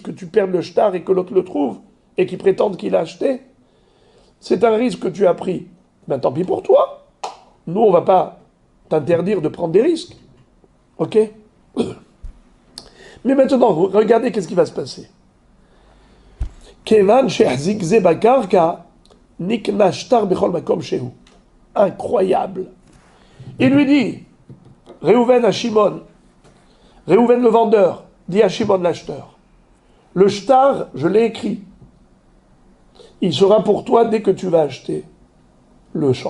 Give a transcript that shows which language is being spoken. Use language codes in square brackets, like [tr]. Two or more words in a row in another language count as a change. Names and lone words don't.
[fr] Que tu perdes le shtar et que l'autre le trouve et qu'il prétende qu'il a acheté? C'est un risque que tu as pris. Ben tant pis pour toi. nous, on va pas t'interdire de prendre des risques. Ok? Mais maintenant, regardez qu'est-ce qui va se passer. [he] כיון שהחזיק זה בקרקע נקנה שטר בכל מקום שהוא. [fr] Incroyable. Il lui dit, Réhouven à Shimon, Réhouven le vendeur, dit à Shimon l'acheteur, le shtar, je l'ai écrit. Il sera pour toi dès que tu vas acheter le champ.